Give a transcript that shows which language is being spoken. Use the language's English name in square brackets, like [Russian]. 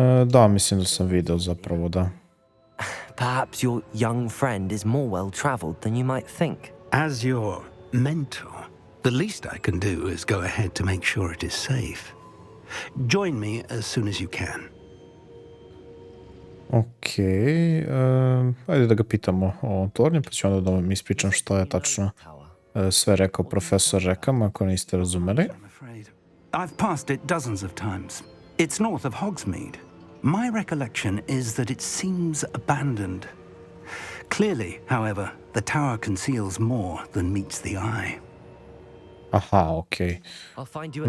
[Serbian] Da, mislim da sam video zapravo, da. [English] Perhaps your young friend is more well-traveled than you might think. As your mentor, the least I can do is go ahead to make sure it is safe. Join me as soon as you can. [Serbian] Okej, ajde da ga pitamo o ovom tornju, pa ću onda da vam ispričam šta je tačno sve rekao profesor Rekam, ako niste razumeli. [English] I'm afraid. I've passed it dozens of times. It's north of Hogsmeade. My recollection is that it seems abandoned. Clearly, however, the tower conceals more than meets the eye. [Serbian] Aha, okej. [English] I'll find you at the